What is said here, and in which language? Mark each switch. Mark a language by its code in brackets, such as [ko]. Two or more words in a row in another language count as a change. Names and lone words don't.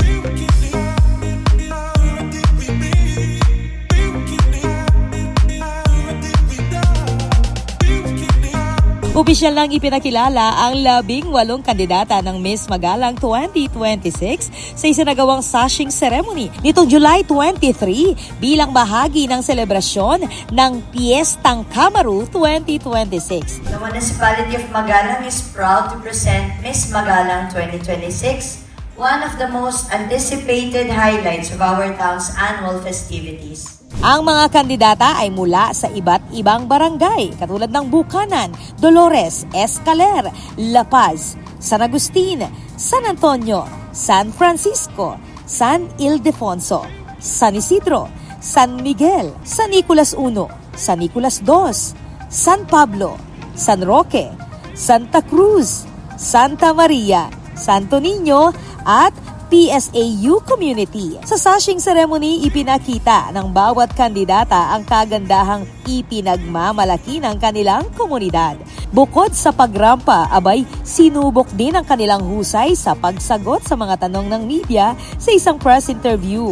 [tl] Opisyal lang ipinakilala ang 18 kandidata ng Miss Magalang 2026 sa isinagawang [en] sashing ceremony [tl] nitong July 23 bilang bahagi ng selebrasyon ng Piestang Camaru 2026. [en] The Municipality of Magalang is proud to present Miss Magalang 2026, one of the most anticipated highlights of our town's annual festivities. [tl] Ang mga kandidata ay mula sa iba't ibang barangay katulad ng Bukanan, Dolores, Escaler, La Paz, San Agustin, San Antonio, San Francisco, San Ildefonso, San Isidro, San Miguel, San Nicolas I, San Nicolas II, San Pablo, San Roque, Santa Cruz, Santa Maria, Santo Niño at PSAU Community. Sa [en] sashing ceremony, [tl] ipinakita ng bawat kandidata ang kagandahang ipinagmamalaki ng kanilang komunidad. Bukod sa pagrampa, abay sinubok din ang kanilang husay sa pagsagot sa mga tanong ng media sa isang [en] press interview.